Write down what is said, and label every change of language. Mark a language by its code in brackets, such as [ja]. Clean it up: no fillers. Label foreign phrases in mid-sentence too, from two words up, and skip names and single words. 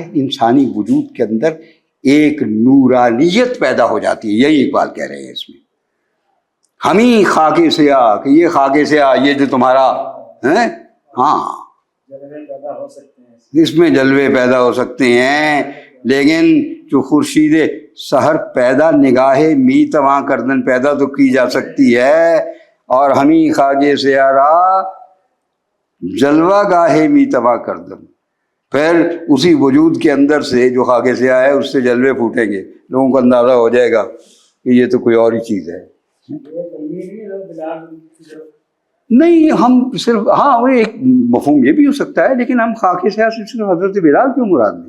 [ur] انسانی وجود کے اندر ایک نورانیت پیدا ہو جاتی ہے. یہی اقبال کہہ رہے ہیں اس میں. [fa] ہمیں خاک سیاہ، [ur] کہ یہ خاک سیاہ یہ جو تمہارا ہے، ہاں جلوے پیدا ہو سکتے ہیں، اس میں جلوے پیدا ہو سکتے ہیں، لیکن جو [fa] خورشید سحر پیدا نگاہ می تواں کردن [ur] پیدا تو کی جا سکتی ہے، اور [fa] ہمیں خاک سیاہ را جلوہ گاہ می تواں کردن، [ur] پھر اسی وجود کے اندر سے جو خاک سیاہ ہے اس سے جلوے پھوٹیں گے، لوگوں کو اندازہ ہو جائے گا کہ یہ تو کوئی اور ہی چیز ہے. نہیں ہم صرف ہاں وہ ایک مفہوم یہ بھی ہو سکتا ہے، لیکن ہم خاک سیاہ سے صرف حضرت بلال کیوں مراد نہیں؟